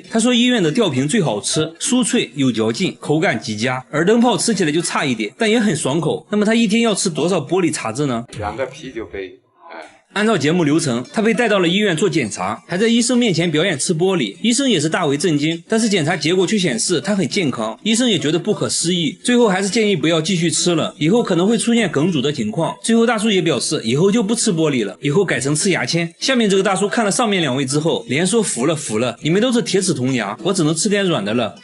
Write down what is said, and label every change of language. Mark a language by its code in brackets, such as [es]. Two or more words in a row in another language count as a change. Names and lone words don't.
[zh] 他說醫院的吊瓶最好吃，酥脆有嚼勁，口感極佳。耳燈泡吃起來就差一點，但也很爽口。那麼他一天要吃多少玻璃碴子呢？ 2個啤酒杯，按照節目流程，他被帶到了医院做檢查，還在醫生面前表演吃玻璃，醫生也是大為震驚，但是檢查結果卻顯示他很健康，醫生也覺得不可思議，最後還是建議不要繼續吃了，以後可能會出現梗阻的情況。最後大叔也表示以後就不吃玻璃了，以後改成吃牙籤。下面這個大叔看了上面兩位之後，連說服了服了，你們都是鐵齒銅牙，我只能吃點軟的了。